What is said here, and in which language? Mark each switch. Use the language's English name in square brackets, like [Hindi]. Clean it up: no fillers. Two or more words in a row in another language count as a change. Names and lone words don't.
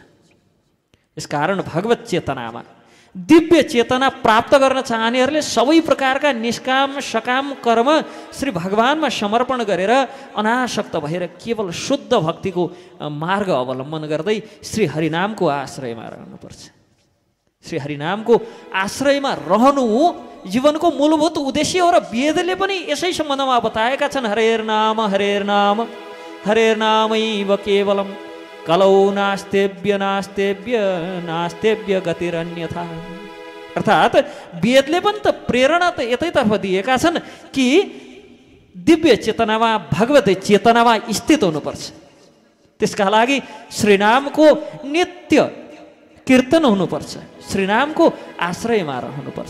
[Nepali] यसकारण भगवत चेतनामा दिव्य चेतना प्राप्त गर्न चाहनेहरूले सबै प्रकारका निष्काम सकाम कर्म श्री भगवानमा समर्पण गरेर अनासक्त भएर केवल शुद्ध भक्तिको मार्ग अवलम्बन गर्दै श्री हरिनामको आश्रयमा रहनुपर्छ। श्री हरिनामको आश्रयमा रहनु जीवनको मूलभूत उद्देश्य हो र वेदले पनि यसै सम्बन्धमा बताएका छन्। [Sanskrit] हरेर नाम हरेर नाम हरेर नामैव केवलम कलौ नास्तेव्य नास्तेव्य नास्तेव्य गतिरन्यथा। [Nepali] अर्थात् वेदले पनि त प्रेरणा त यतैतर्फ दिएका छन् कि दिव्य चेतनामा भगवत चेतनामा स्थित हुनुपर्छ। त्यसका लागि श्रीनामको नित्य कीर्तन हुनुपर्छ, श्रीनामको आश्रयमा रहनुपर्छ।